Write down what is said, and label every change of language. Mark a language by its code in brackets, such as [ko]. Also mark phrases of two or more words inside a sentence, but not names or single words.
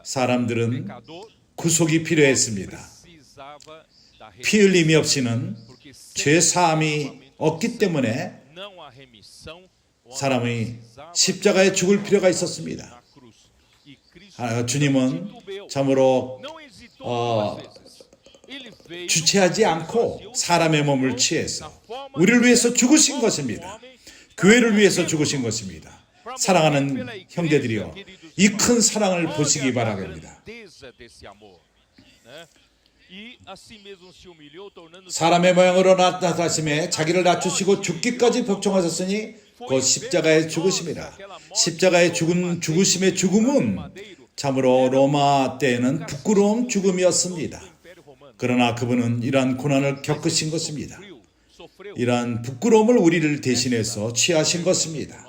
[ko] 사람들은 [pt] pecador, [ko] 구속이 필요했습니다. [pt] precisava da [ko] 피 흘림이 없이는 [pt] porque sem [ko] 죄 사함이 없기 때문에 [pt] não há remissão, o homem [ko] 사람이 [pt] precisava [ko] 십자가에 죽을 필요가 있었습니다. [pt] na cruz. E Cristo [ko] 주님은 [pt] titubeou, [ko] 참으로 [pt] não hesitou duas vezes. Ele veio [ko] 주체하지 않고 사람의 몸을 [pt] na [ko] 취해서 [pt] forma [ko] 우리를 [pt] de [ko] 위해서 [pt] servo, [ko] 죽으신 [pt] como [ko] 것입니다. [pt] homem, [ko] 교회를 위해서 죽으신 것입니다. 사랑하는 형제들이여, 이 큰 사랑을 보시기 바랍니다. [pt] grandeza desse amor, né? E assim mesmo se humilhou, tornando-se [ko] 사람의 모양으로 나타나심에 자기를 낮추시고 죽기까지 복종하셨으니 곧 십자가의 죽으심이라. 십자가의 죽으심의 죽음은 참으로 로마 때에는 부끄러운 죽음이었습니다. [pt] do Império Romano. [ko] 그러나 그분은 이러한 고난을 겪으신 것입니다. 이러한 부끄러움을 우리를 대신해서 취하신 것입니다.